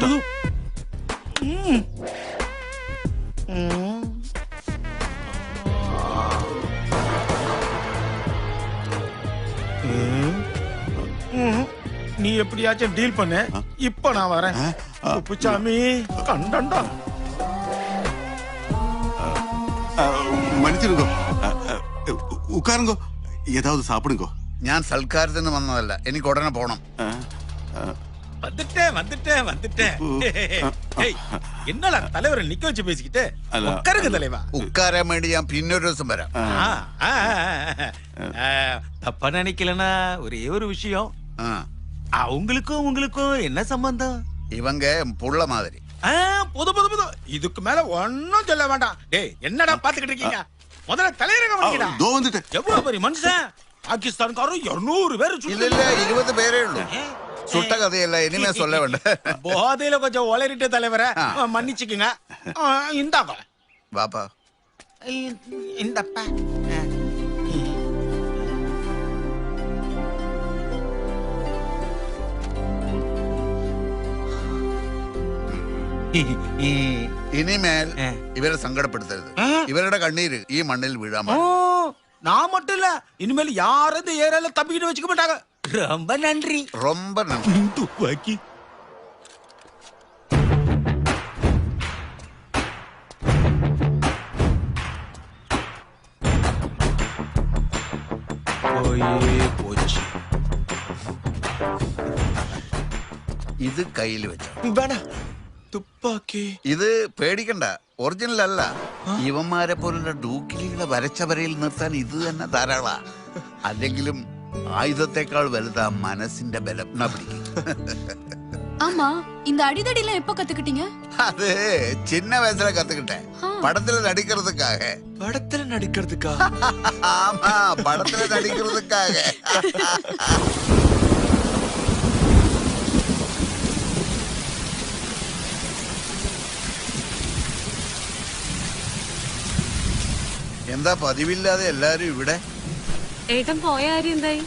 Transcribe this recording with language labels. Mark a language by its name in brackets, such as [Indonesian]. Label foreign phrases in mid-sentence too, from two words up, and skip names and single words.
[Tamil] நீ எப்படியாச்சும் டீல் பண்ண. இப்ப நான் வரேன். குப்புசாமி கண்டண்டா. மனுஷருங்கோ உக்காருங்கோ ஏதாவது சாப்பிடுங்கோ. [Malayalam] ഞാൻ സൽക്കാരത്തിന് വന്നതല്ല, എനിക്ക് ഉടനെ പോണം. [Tamil] வந்துட்டேன். என்னடா தலைவரை நிக்க வச்சு பேசிக்கிட்டு உட்காருங்க தலைவா. [Malayalam] ഉക്കാരാൻ വേണ്ടി ഞാൻ പിന്നൊരു ദിവസം വരാം. [Tamil] தப்பா நினைக்கலனா ஒரே ஒரு விஷயம். உங்களுக்கும் என்ன சம்பந்தம்? இவங்க புள்ள மாதிரி. புது இதுக்கு மேல ஒன்னும் சொல்ல வேண்டாம். டேய் என்னடா பாத்துக்கிட்டு இருக்கீங்க? முதல்ல தலைவரை கவனிக்கடா. எவ்வளவு பெரிய மனுஷன். பாகிஸ்தான்காரரும் 200 பேர். இல்ல 20 பேரே உള്ളൂ. சுட்ட கதையல்ல, இனிமே சொல்ல வேண்டாம். போதையில கொஞ்சம் ஒளரிட்டு தலைவரை மன்னிச்சுக்குங்க. இந்தாப்பா பாப்பா. இந்தப்பா [Malayalam] ഇനിമേൽ ഇവരെ സങ്കടപ്പെടുത്തരുത്. ഇവരുടെ കണ്ണീര് ഈ മണ്ണിൽ വീഴാൻ [Tamil] நான் மட்டும் இல்ல, இனிமேல் யாரும் இந்த ஏரியால தப்பிக்கிட்டு வச்சுக்க மாட்டாங்க. ரொம்ப நன்றி. ரொம்ப நன்றி. துப்பாக்கி [Malayalam] ഇത് കയ്യിൽ വെച്ചോ. [Tamil] തുപ്പാക്കി [Malayalam] ഇത് പേടിക്കണ്ട, ഒറിജിനൽ അല്ല. ഇവന്മാരെ പോലുള്ള ഡൂക്കിലികളെ വരച്ച വരയിൽ നിർത്താൻ ഇത് തന്നെ ധാരാളാ. അല്ലെങ്കിലും ആയുധത്തെക്കാൾ വലുതാ മനസ്സിന്റെ ബലം. പിടിക്കും. [Tamil] ஆமா, இந்த அடிதடில எப்ப கத்துக்கிட்டீங்க? அது சின்ன வயசுல கத்துக்கிட்டேன். படத்துல நடிக்கிறதுக்காக. படத்துல நடிக்கிறதுக்கா? ஆமா, படத்துல நடிக்கிறதுக்காக. [Malayalam] എന്താ പതിവില്ലാതെ എല്ലാരും ഇവിടെ? ഏട്ടൻ പോയ കാര്യം എന്തായി?